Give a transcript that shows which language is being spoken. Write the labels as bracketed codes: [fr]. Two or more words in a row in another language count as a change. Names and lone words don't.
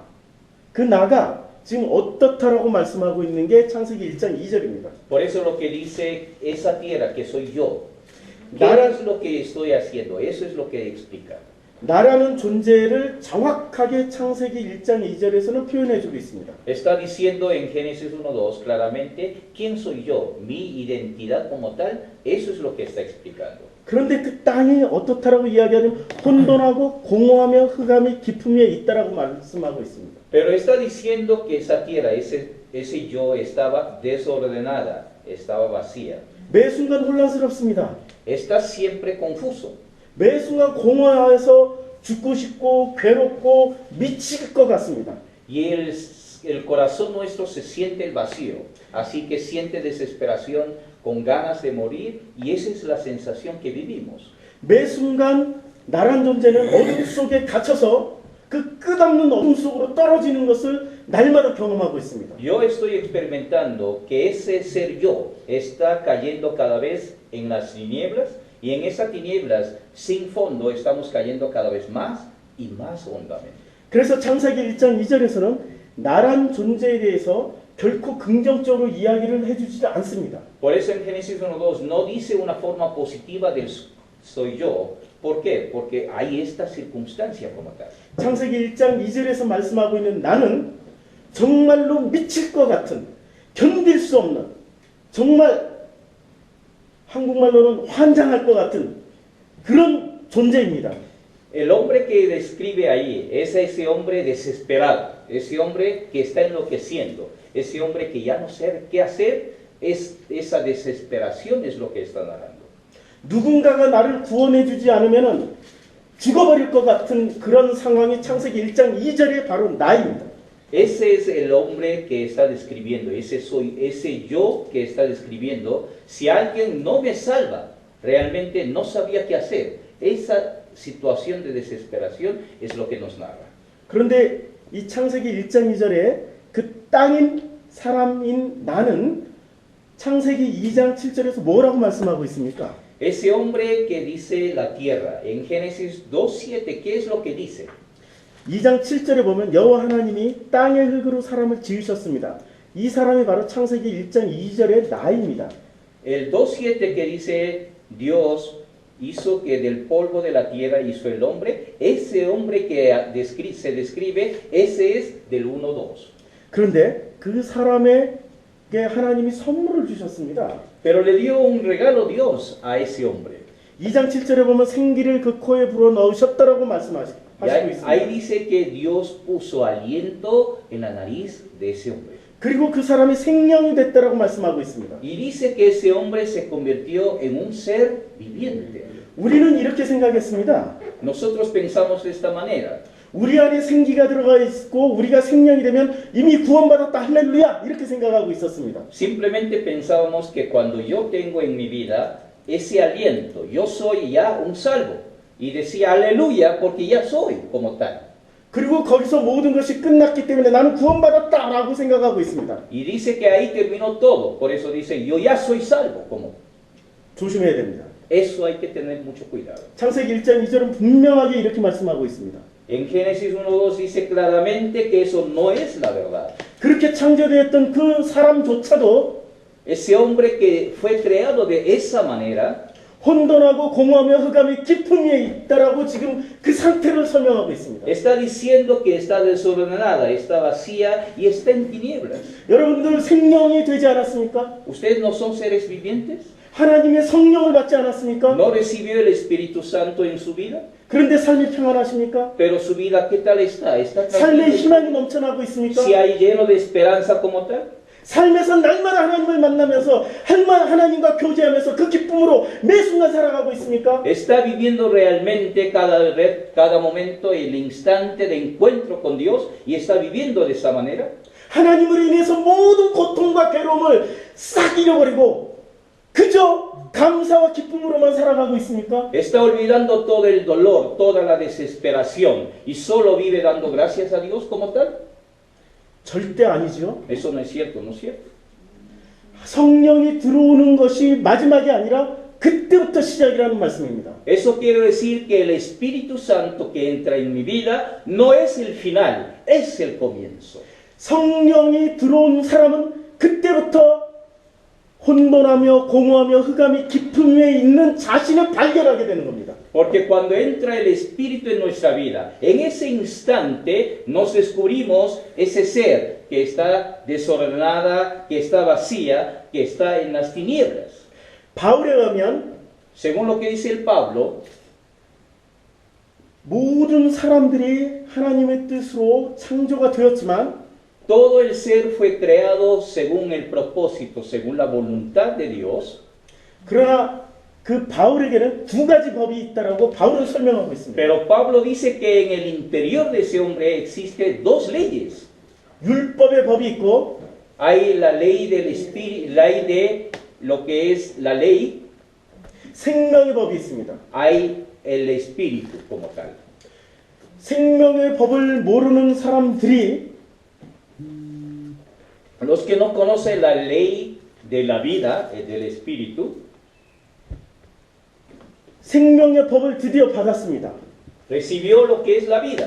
[ko] 그 나가 지금 어떻다라고 말씀하고 있는 게 창세기 1장 2절입니다. [es] Por eso lo que dice esa tierra que soy yo. ¿Qué Nada- es lo que estoy haciendo? Eso es lo que explica. [ko] 나라는 존재를 정확하게 창세기 1장 2절에서는 표현해 주고 있습니다. [es] Está diciendo en Génesis 1:2 claramente quién soy yo, mi identidad como tal. Eso es lo que está explicando. [ko] 그런데 그 땅이 어떻다라고 이야기하면 혼돈하고 공허하며 흑암이 깊음에 있다라고 말씀하고 있습니다. [es] Pero está diciendo que esa tierra, ese yo estaba desordenada, estaba vacía. [ko] 매 순간 혼란스럽습니다. [es] Está siempre confuso. [ko] 매 순간 공허해서 죽고 싶고 괴롭고 미칠 것 같습니다. [es] Y el corazón nuestro se siente el vacío, así que siente desesperación, con ganas de morir, y esa es la sensación que vivimos. [ko] 매 순간 나란 존재는 어둠 속에 갇혀서 그 끝없는 어둠 속으로 떨어지는 것을 날마다 경험하고 있습니다. [es] Yo estoy experimentando que ese ser yo está cayendo cada vez en las tinieblas, y en esas tinieblas sin fondo estamos cayendo cada vez más y más hondamente. [ko] 그래서 창세기 1장 2절에서는 나란 존재에 대해서 결코 긍정적으로 이야기를 해주지 않습니다. [es] Por eso en Génesis 1:2 no dice una forma positiva del soy yo. ¿Por qué? Porque hay esta circunstancia como tal. [ko] 창세기 1장 2절에서 말씀하고 있는 나는 정말로 미칠 것 같은, 견딜 수 없는, 정말 한국말로는 환장할 것 같은 그런 존재입니다. [es] El hombre que describe ahí es ese hombre desesperado, ese hombre que está enloqueciendo, ese hombre que ya no sabe qué hacer, esa desesperación es lo que está narrando. [ko] 누군가가 나를 구원해 주지 않으면 죽어버릴 것 같은 그런 상황이 창세기 1장 2절에 바로 나입니다. [es] Ese es el hombre que está describiendo, ese yo que está describiendo. Si alguien no me salva, realmente no sabía qué hacer. Esa situación de desesperación es lo que nos narra. [ko] 그런데 이 창세기 1장 2절에 그 땅인 사람인 나는 창세기 2장 7절에서 뭐라고 말씀하고 있습니까? [es] Ese hombre que dice la tierra, en Génesis 2:7, ¿qué es lo que dice? [ko] 2장 7절에 보면 여호와 하나님이 땅의 흙으로 사람을 지으셨습니다. 이 사람이 바로 창세기 1장 2절의 나입니다. [es] El 2:7 que dice Dios hizo que del polvo de la tierra hizo el hombre, ese hombre que se describe, ese es del 1:2. [ko] 그런데 그 사람에게 하나님이 선물을 주셨습니다. [es] Pero le dio un regalo Dios a ese hombre. [ko] 2장 7절에 보면 생기를 그 코에 불어 넣으셨다라고 말씀하시고 [es] Y ahí [ko] 있습니다. [es] dice que Dios puso aliento en la nariz de ese hombre. [ko] 그리고 그 사람이 생명이 됐다라고 말씀하고 있습니다. [es] Y dice que ese hombre se convirtió en un ser viviente. [ko] 우리는 이렇게 생각했습니다. [es] Nosotros pensamos de esta manera. [ko] 우리 안에 생기가 들어가 있고 우리가 생명이 되면 이미 구원받았다 할렐루야 이렇게 생각하고 있었습니다. [es] Simplemente pensábamos que cuando yo tengo en mi vida ese aliento, yo soy ya un salvo. Y decía aleluya porque ya soy como tal. [ko] 그리고 거기서 모든 것이 끝났기 때문에 나는 구원받았다라고 생각하고 있습니다. [es] Y dice que ahí terminó todo. Por eso dice yo ya soy salvo. Como [ko] 조심해야 됩니다. [es] eso hay que tener mucho cuidado. [ko] 창세기 1장 2절은 분명하게 이렇게 말씀하고 있습니다. [es] En Génesis 1:2 dice claramente que eso no es la verdad. [ko] 그렇게 창조되었던 그 사람조차도 [es] Ese hombre que fue creado de esa manera [ko] 혼돈하고 공허하며 흑암이 깊음 위에 있다라고 지금 그 상태를 설명하고 있습니다. [es] está diciendo que está desordenada, está vacía y está en tinieblas. [ko] 여러분들 생명이 되지 않았습니까? [es] ¿Ustedes no son seres vivientes? [ko] 하나님의 성령을 받지 않았습니까? [es] ¿No recibió el Espíritu Santo en su vida? [ko] 그런데 삶이 평안하십니까? [es] Pero su vida, ¿qué tal está? ¿Está [ko] 삶에 [es] tranquila? [ko] 희망이 넘쳐나고 있습니까? [es] ¿Si hay lleno de esperanza como tal? [ko] 삶에서 날마다 하나님을 만나면서 하나님과 교제하면서 그 기쁨으로 매 순간 살아가고 있습니까? [es] ¿Está viviendo realmente cada momento el instante de encuentro con Dios y está viviendo de esa manera? [ko] 하나님으로 인해서 모든 고통과 괴로움을 싹 잃어버리고 그저 감사와 기쁨으로만 살아가고 있습니까? [es] ¿Está olvidando todo el dolor, toda la desesperación y solo vive dando gracias a Dios como tal? [ko] 절대 아니죠. [es] Eso no es cierto, ¿no es cierto? [ko] 성령이 들어오는 것이 마지막이 아니라 그때부터 시작이라는 말씀입니다. [es] Eso quiere decir que el Espíritu Santo que entra en mi vida no es el final, es el comienzo. [ko] 성령이 들어온 사람은 그때부터 혼돈하며 공허하며 흑암이 깊은 위에 있는 자신을 발견하게 되는 겁니다. [es] Porque cuando entra el Espíritu en nuestra vida, en ese instante nos descubrimos ese ser que está desordenada, que está vacía, que está en las tinieblas. [ko] 바울에 의하면 [es] Según lo que dice el Pablo, [ko] 모든 사람들이 하나님의 뜻으로 창조가 되었지만 [es] todo el ser fue creado según el propósito, según la voluntad de Dios. [ko] 그러나 그 바울에게는 두 가지 법이 있다라고 바울은 설명하고 있습니다. [es] Pero Pablo dice que en el interior de ese hombre existe dos leyes. [ko] 율법의 법이 있고 [es] Hay la ley del espíritu, la ley de lo que es la ley, [ko] 생명의 법이 있습니다. [es] hay el espíritu como tal. [ko] 생명의 법을 모르는 사람들이 [es] Los que no conocen la ley de la vida, del espíritu, [ko] 생명의 법을 드디어 받았습니다. [es] recibió lo que es la vida.